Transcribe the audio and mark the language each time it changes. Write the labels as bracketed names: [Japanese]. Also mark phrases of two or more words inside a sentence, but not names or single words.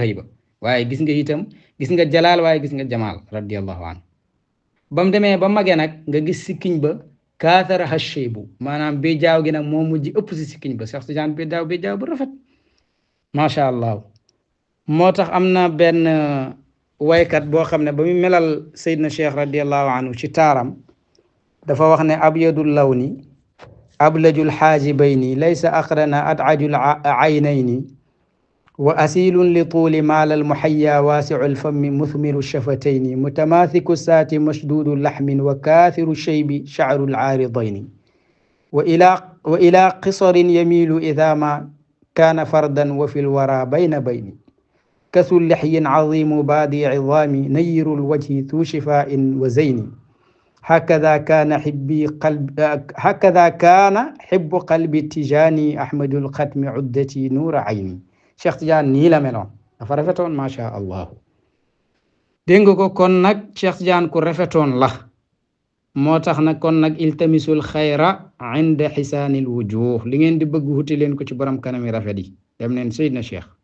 [Wolof] xëy ba waaye gis nga itam gis nga jalaal waaye gis nga jamaal [Arabic] رضي الله عنه [Wolof] ba mu demee ba magee nag nga gis sikkiñ ba [Arabic] كثر الشيب [Wolof] maanaam béjaaw gi nag moo mujj ëpp si sikkiñ ba Cheikh Tidiane béjaaw bu rafet [Arabic] ما شاء الله [Wolof] moo tax am na benn waykat boo xam ne ba mu melal Seydina Cheikh [Arabic] رضي الله عنه [Wolof] ci taaram dafa wax ne [Arabic] أبيض اللون أبلج الحاجبين ليس أقرن أدعج العينين وأسيل لطول مال المحيا واسع الفم مثمر الشفتين متماسك الساق مشدود لحم وكاثر شيب شعر العارضين وإلى قصر يميل إذا ما كان فردا وفي الورى بين بين كث اللحية عظيم بادي العظام نير الوجه ذو شفاء وزين هكذا كان حب قلبي التجاني أحمد الختم عدة نور عيني. [Wolof] Cheikh Tidiane nii la meloon dafa rafetoon [Arabic] ما شاء الله. [Wolof] dégg nga ko kon nag Cheikh Tidiane ku rafetoon la moo tax nag kon nag [Arabic] التمسوا الخير عند حسان الوجوه [Wolof] li ngeen di bëgg wuti leen ko ci borom kanami rafet yi dem leen Seydina Cheikh.